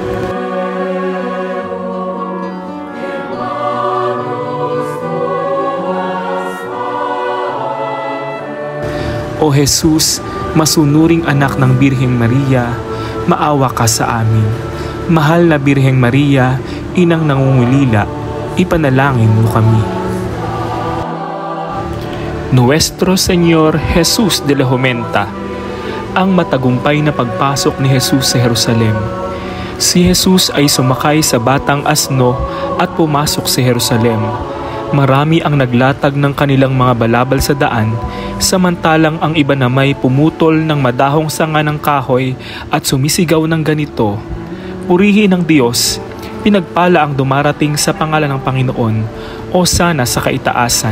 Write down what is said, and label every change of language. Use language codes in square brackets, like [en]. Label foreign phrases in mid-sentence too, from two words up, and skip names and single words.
[tl] O Jesus, masunuring anak ng Birheng Maria, maawa ka sa amin. Mahal na Birheng Maria, inang nangungulila, ipanalangin mo kami. Nuestro Señor Jesus de la Jumenta, ang matagumpay na pagpasok ni Jesus sa Jerusalem. Si Jesus ay sumakay sa batang asno at pumasok sa Jerusalem. Marami ang naglatag ng kanilang mga balabal sa daan, samantalang ang iba na may pumutol ng madahong sanga ng kahoy at sumisigaw ng ganito, "Purihin ng Diyos, pinagpala ang dumarating sa pangalan ng Panginoon, o sana sa kaitaasan."